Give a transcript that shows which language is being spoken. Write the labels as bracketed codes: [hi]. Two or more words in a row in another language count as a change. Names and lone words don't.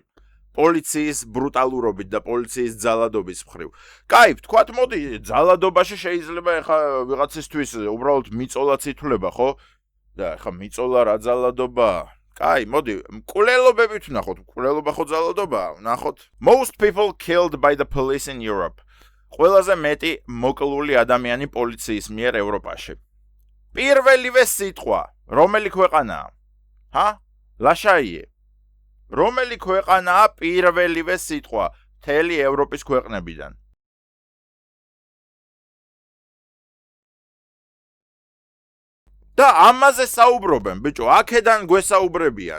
[ka] პოლიციის ბრუტალურობით და პოლიციის ძალადობის მხრივ. კაი, ვთქვათ, მოდი, ძალადობაში შეიძლება ეხა ვიღაცისთვის უბრალოდ მიწოლაც ითვლება, ხო? და ეხა მიწოლა რა ძალადობა? კაი, მოდი, მკვლელობებით ვნახოთ, მკვლელობა ხო ძალადობაა? ვნახოთ. [en] Most people killed by the police in Europe. [ka] ყველაზე მეტი მოკლული ადამიანი პოლიციის მიერ ევროპაში. პირველივე სიტყვა, რომელი ქვეყანაა? ლაშაიე. რომელი ქვეყანაა პირველივე სიტყვა მთელი ევროპის ქვეყნებიდან? და ამაზე საუბრობენ, ბიჭო, აქედან გვესაუბრებიან.